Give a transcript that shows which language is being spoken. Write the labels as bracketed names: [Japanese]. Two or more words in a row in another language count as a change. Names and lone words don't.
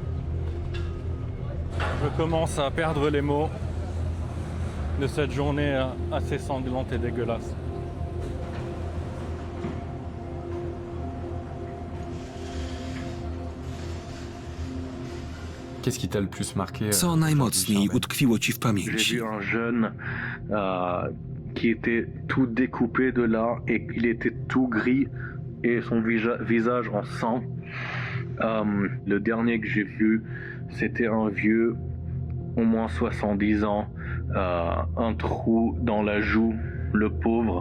[French] Je commence à perdre les mots de cette journée assez sanglante et dégueulasse. Qu'est-ce qui t'a le plus marqué? [Polish] Co najmocniej utkwiło ci w [French] J'ai [Polish] pamięci? [French] vu un jeune qui était tout découpé de là et il était tout gris et son visage en sang. Le dernier que j'ai vu, c'était un vieux, au moins 70 ans, un trou dans la joue, le pauvre.